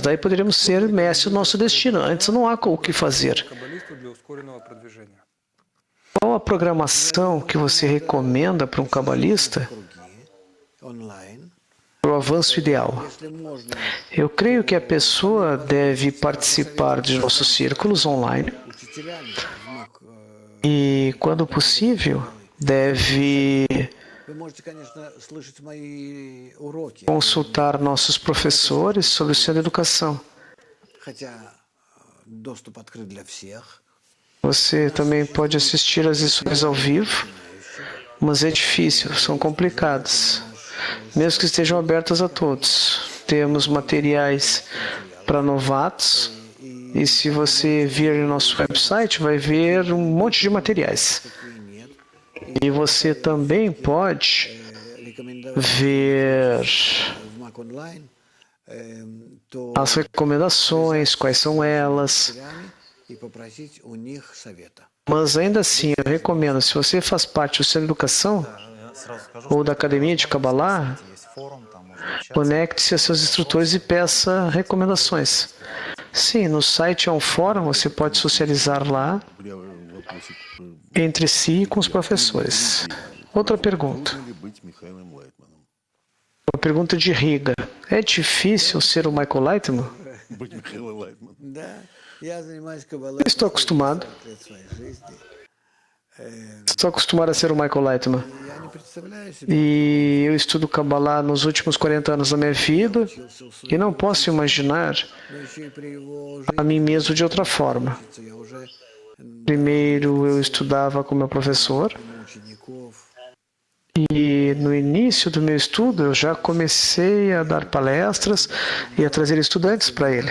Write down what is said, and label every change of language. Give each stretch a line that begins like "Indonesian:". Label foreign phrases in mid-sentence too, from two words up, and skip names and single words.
Portuguese: Daí poderemos ser mestres do nosso destino. Antes não há o que fazer.
Russian: Каббалисту для ускоренного продвижения.
Portuguese: Qual a programação que você recomenda para um cabalista
Russian: Онлайн.
Portuguese: para o avanço ideal?
Russian: Если можно
Portuguese: Eu creio que a pessoa deve participar de nossos círculos online
Russian: учителями,
Portuguese: e, quando possível, deve
Russian: вы можете, конечно, слышать мои уроки,
Portuguese: consultar nossos professores sobre o ensino da educação.
Russian: хотя доступ открыт для всех.
Portuguese: Você também pode assistir às lições ao vivo, mas é difícil, são complicadas, mesmo que estejam abertas a todos. Temos materiais para novatos, e se você vir no nosso website, vai ver um monte de materiais. E você também pode
Russian: Рекомендовать
Portuguese: ver
Russian: в Mac Online, то
Portuguese: as recomendações, quais são elas.
Russian: учителями и попросить у них совета.
Portuguese: Mas ainda assim, eu recomendo, se você faz parte do Centro de Educação
Russian: Я сразу скажу,
Portuguese: ou da Academia de Kabbalah,
Russian: есть форум, там можно общаться.
Portuguese: conecte-se a seus instrutores e peça recomendações. Sim, no site é um fórum, você pode socializar lá
Russian: Вопросик,
Portuguese: entre si e com os professores. Outra pergunta.
Russian: трудно ли быть Михаилом Лайтманом?
Portuguese: Uma pergunta de Riga. É difícil ser o Michael Lightman?
Russian: Быть Михаилом Лайтманом. Да, я занимаюсь каббалой
Portuguese: Eu estou acostumado.
Russian: 40 лет своей жизни.
Portuguese: Estou acostumado a ser o Michael Lightman.
Russian: Я не
Portuguese: E eu estudo Kabbalah nos últimos 40 anos da minha vida e não posso imaginar a mim mesmo de outra forma. Primeiro eu estudava com meu professor e no início do meu estudo eu já comecei a dar palestras e a trazer estudantes para ele.